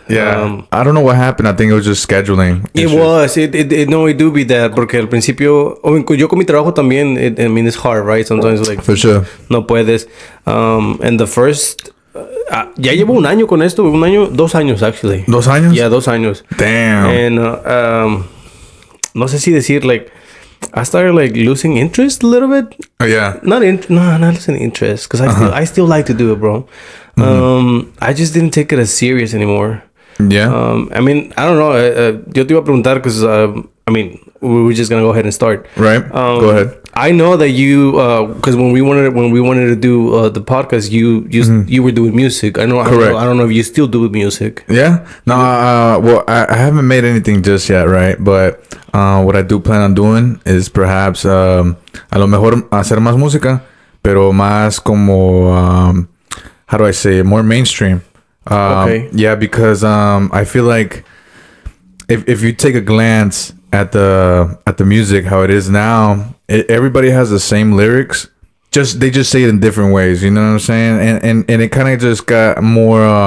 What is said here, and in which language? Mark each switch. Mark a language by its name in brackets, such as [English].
[English] Yeah, I don't know what happened. I think it was just scheduling. It do be that [Spanish] porque al principio, yo con mi trabajo también. [English] I mean, it's hard, right? Sometimes like For sure. [Spanish] No puedes. [English] And the first. [Spanish] Ya llevo un año con esto. [English] 2 años actually. [Spanish] 2 años? [English] Yeah, 2 años. Damn. And [Spanish] no sé si decir [English] like I started like losing interest a little bit. Oh yeah. Not losing interest because I still like to do it, bro. I just didn't take it as serious anymore. Yeah. I mean, I don't know. [Spanish] Yo te iba a preguntar [English] because I mean, we were just gonna go ahead and start. Right. Go ahead. I know that you because when we wanted to do the podcast, you were doing music. Correct. I don't know if you still do music. Yeah. No. Well, I haven't made anything just yet, right? But what I do plan on doing is perhaps [Spanish] a lo mejor hacer más música, pero más como [English] how do I say it? More mainstream. Okay. Yeah, because I feel like if you take a glance at the music how it is now, everybody has the same lyrics. They just say it in different ways. You know what I'm saying? And it kind of just got more.